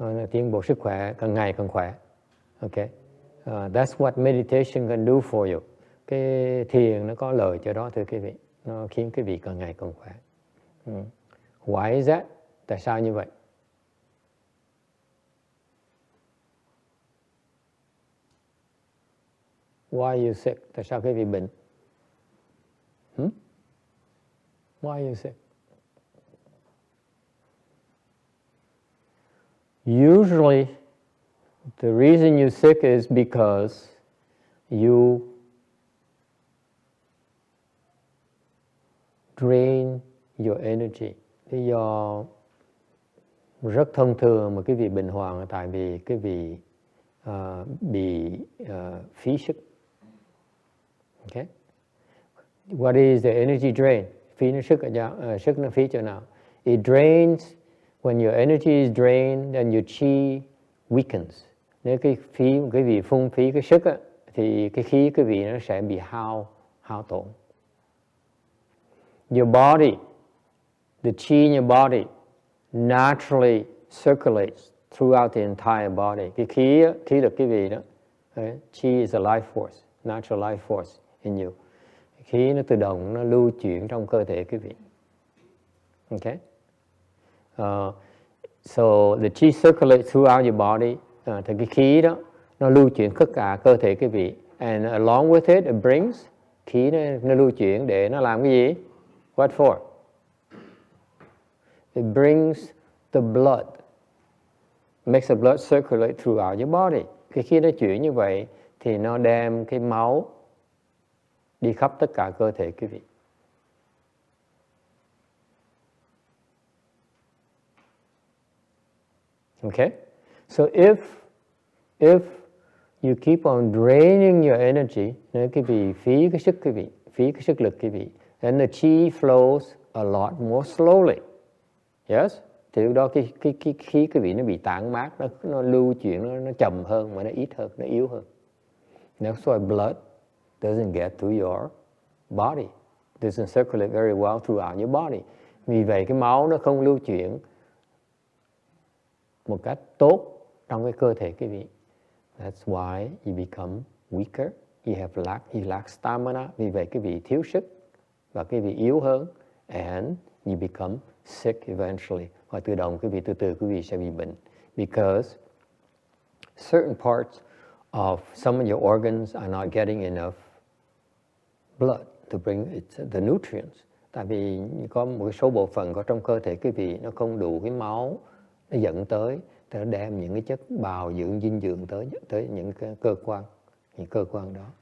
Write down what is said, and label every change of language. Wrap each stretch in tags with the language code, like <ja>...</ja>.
<vi>Tiến bộ sức khỏe, càng ngày càng khỏe.</vi> <en>Okay. That's what meditation can do for you.</en> <vi>Cái thiền nó có lợi cho đó thưa quý vị. Nó khiến quý vị càng ngày càng khỏe.</vi> <en>Why is that?</en> <vi>Tại sao như vậy?</vi> <en>Why are you sick?</en> <vi>Tại sao quý vị bệnh?</vi> <en>Why are you sick? Usually, the reason you're sick is because you drain your energy.</en> <vi>Lý do rất thông thường mà quý vị bệnh hoạn là tại vì quý vị bị phí sức.</vi> <en>Okay? What is the energy drain?</en> <vi>Phí nó sức nó phí chỗ nào?</vi> <en>It drains, when your energy is drained, then your chi weakens.</en> <vi>Nếu cái quý vị phung phí cái sức á, thì cái khí quý vị nó sẽ bị hao hao tổn.</vi> <en>Your body, the chi in your body naturally circulates throughout the entire body.</en> <vi>Cái khí là cái gì đó?</vi> <en>Chi is a life force, natural life force in you.</en> <vi>Khí nó tự động nó lưu chuyển trong cơ thể quý vị.</vi> <en>Okay? So the chi circulates throughout your body.</en> <vi>Thì cái khí đó nó lưu chuyển tất cả cơ thể quý vị.</vi> <en>And along with it, it brings</en> <vi>khí nó lưu chuyển để nó làm cái gì?</vi> <en>What for? It brings the blood, makes the blood circulate throughout your body.</en> <vi>Khi nó chuyển như vậy thì nó đem cái máu đi khắp tất cả cơ thể quý vị.</vi> <en>Okay? So if you keep on draining your energy,</en> <vi>nếu quý vị phí cái sức quý vị,</vi> <en>phí cái sức lực quý vị, then the chi flows a lot more slowly. Yes?</en> <vi>Thì lúc đó cái khí quý vị nó bị tản mát, nó lưu chuyển, nó chậm hơn, mà nó ít hơn, nó yếu hơn.</vi> <en>That's why blood doesn't get to your body. It doesn't circulate very well throughout your body. Vì vậy cái máu nó không lưu chuyển một cách tốt trong cái cơ thể quý vị. That's why you become weaker. You lack stamina.</en> <vi>Vì vậy quý vị thiếu sức và quý vị yếu hơn.</vi> <en>And you become sick eventually.</en> <vi>Và tự động quý vị sẽ bị bệnh.</vi> <en>Because certain parts of some of your organs are not getting enough blood to bring the nutrients.</en> <vi>Tại vì có một số bộ phận có trong cơ thể quý vị nó không đủ cái máu, nó dẫn tới, nó đem những cái chất bào dưỡng, dinh dưỡng tới những cái cơ quan đó.</vi>